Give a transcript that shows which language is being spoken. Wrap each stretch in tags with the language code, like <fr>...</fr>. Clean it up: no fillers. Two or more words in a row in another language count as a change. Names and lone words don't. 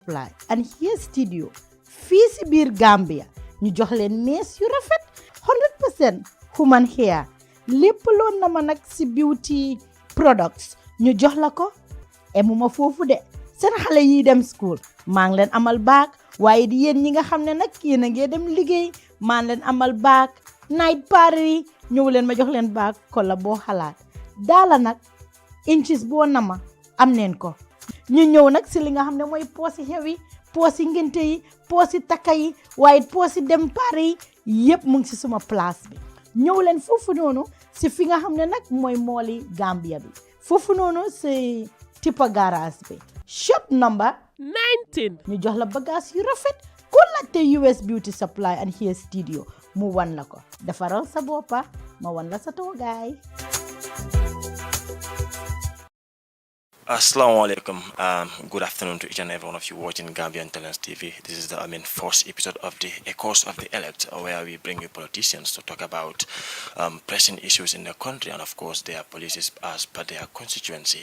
<wo>Supply and Hair Studio fii si biir Gambia ñu jox leen mees yu rafet 100%</wo> <en>human hair</en> <wo>lépp loon na ma nag si</wo> <en>beauty products</en> <wo>ñu jox la ko emuma foofu de seen xale yi dem school maa ngi leen amal baag waaye di yéen ñi nga xam ne nag yéen a ngee dem liggéey maa ngi leen amal baag</wo> <en>night party</en> <wo>ñëw leen ma jox leen baag kola boo xalaat daala nag inches boo nama am neen ko ñu ñëw nag si li nga xam ne mooy poosi xew yi poosi ngénte yi poosi takka yi waaye poosi dem pari yi yëpp mu ngi si suma place bi ñëw leen foofu noonu si fi nga xam ne nag mooy mooli Gambia bi foofu noonu si Tipa garage bi</wo> <en>shop number</en> <wo>19 ñu jox la bagage yu rafet ku laajte US Beauty Supply and Hair Studio mu wan la ko defaral sa boppa ma wan la sa toogaay.</wo> <ar>السلام عليكم.</ar> <en>Good afternoon to each and every one of you watching Gambian Talents TV. This is the first episode of the A Course of the Elect, where we bring you politicians to talk about pressing issues in the country and, of course, their policies as per their constituency.</en>